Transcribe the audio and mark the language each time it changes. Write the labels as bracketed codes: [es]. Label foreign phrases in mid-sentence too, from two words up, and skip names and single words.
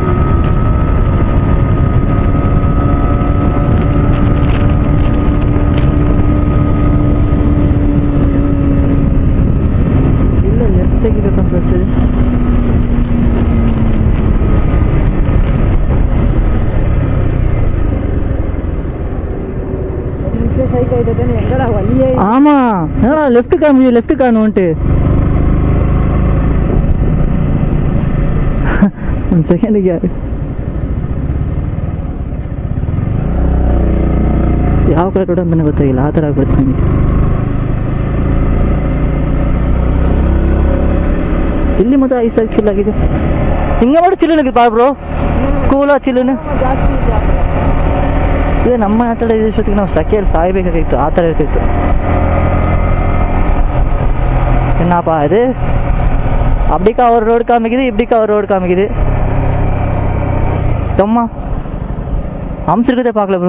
[kn] ಇಲ್ಲ ಲೆಫ್ಟ್ ತೆಗಿಬೇಕಂತ ಅನ್ಸಿದೆ. [ta] ஆமா, லெஃப்ட் காமி, லெஃப்ட் காணுன்ட்டு [kn] ಒಂದು ಸೆಕೆಂಡಿಗೆ ಯಾವ ಕಡೆ ಕೊಡ ಅಂತ ಗೊತ್ತಾಗಿಲ್ಲ, ಆ ಥರ ಆಗ್ಬಿಡುತ್ತೆ ನನಗೆ. ಇಲ್ಲಿ ಮತ್ತೆ ಐಸ್ ಆಗಿ ಚಿಲ್ ಆಗಿದೆ. ಹಿಂಗೆ ಮಾಡಿ ಚಿಲ್ಲನಾಗಿದೆ ಬಾ ಬ್ರೋ, ಕೂಲ ಚಿಲ್ಲನ. ಇದೆ ನಮ್ಮ ಹತ್ರ ಇಷ್ಟೊತ್ತಿಗೆ ನಾವು ಸೆಕೆಯಲ್ಲಿ ಸಾಯ್ಬೇಕಾಗಿತ್ತು, ಆ ಥರ ಇರ್ತಿತ್ತು. [ta] என்னப்பா இது, அப்படிக்கா ஒரு ரோடு காமிக்குது, இப்படிக்கா ஒரு ரோடு காமிக்குது. சும்மா அமுச்சிருக்கதே பார்க்கல ப்ரோ.